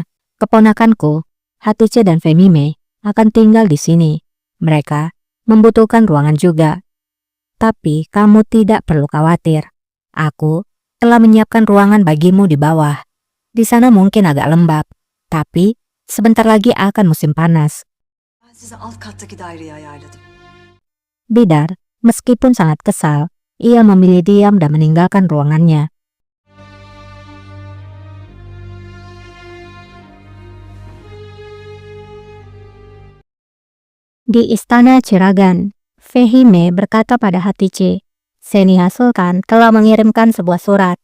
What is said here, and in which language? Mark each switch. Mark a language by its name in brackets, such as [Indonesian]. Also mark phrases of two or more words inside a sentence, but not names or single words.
[Indonesian] Keponakanku, Hatice dan Femime akan tinggal di sini. Mereka membutuhkan ruangan juga. Tapi kamu tidak perlu khawatir. Aku telah menyiapkan ruangan bagimu di bawah. Di sana mungkin agak lembab, tapi sebentar lagi akan musim panas." [Turkish] Ben size alt kattaki daireyi ayarladım. [Indonesian] Bidar, meskipun sangat kesal, ia memilih diam dan meninggalkan ruangannya. Di istana Ciragan, Fehime berkata pada Hatice, "Zhenihao Sultan telah mengirimkan sebuah surat.